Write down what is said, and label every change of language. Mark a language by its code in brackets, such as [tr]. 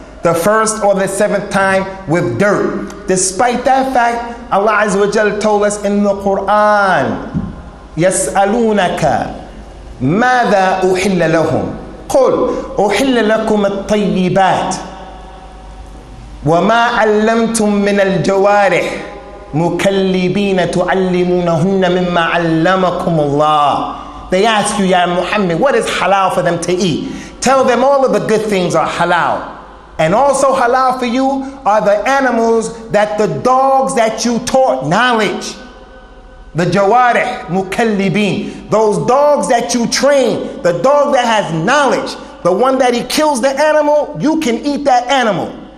[en] the first or the seventh time with dirt. Despite that fact, Allah Azza wa Jal told us in the Quran, [ar] يَسْأَلُونَكَ مَاذَا أُحِلَّ لَهُمْ قُلْ أُحِلَّ لَكُمُ الطَّيِّبَاتِ وَمَا عَلَّمْتُم مِّنَ الْجَوَارِحِ مُكَلِّبِينَ تُعَلِّمُونَهُنَّ مِمَّا عَلَّمَكُمُ اللَّهُ. [en] They ask you, Ya Muhammad, what is halal for them to eat? Tell them all of the good things are halal. And also halal for you are the animals that the dogs that you taught knowledge. The jawarih, mukallibin. Those dogs that you train, the dog that has knowledge, the one that he kills the animal, you can eat that animal.